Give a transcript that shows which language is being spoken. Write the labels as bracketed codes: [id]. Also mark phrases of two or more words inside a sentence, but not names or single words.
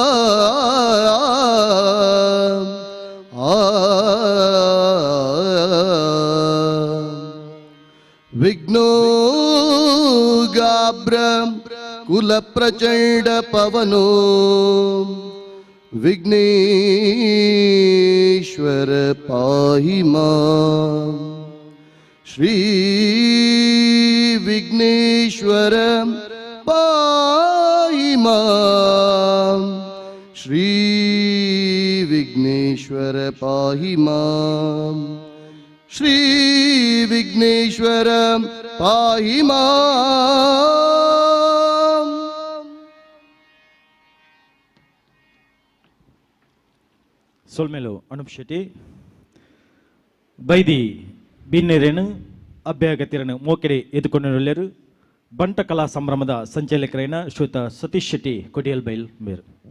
[sa] विघ्नो गाब्र कुल प्रचण्ड पवनो विघ्नेश्वर पाहि मां श्री विघ्नेश्वर पाहि मां श्री विघ्नेश्वर पाहि मां श्री विघ्नेश्वर पाहि मां. [tcy] ಸೊಲ್ಮೇಲು ಅನೂಪ್ ಶೆಟ್ಟಿ ಬೈದಿ ಬಿನ್ನೆರೇನು ಅಭ್ಯಾಗತಿರನು ಮೋಕೆಡೆ ಎದುಕೊಂಡಿರಲಿರು ಬಂಟ ಕಲಾ ಸಂಭ್ರಮದ ಸಂಚಾಲಕರೈನ ಶ್ರೀಯುತ ಸತೀಶ್ ಶೆಟ್ಟಿ ಕೊಡಿಯಲ್ ಬೈಲ್ ಮೇರು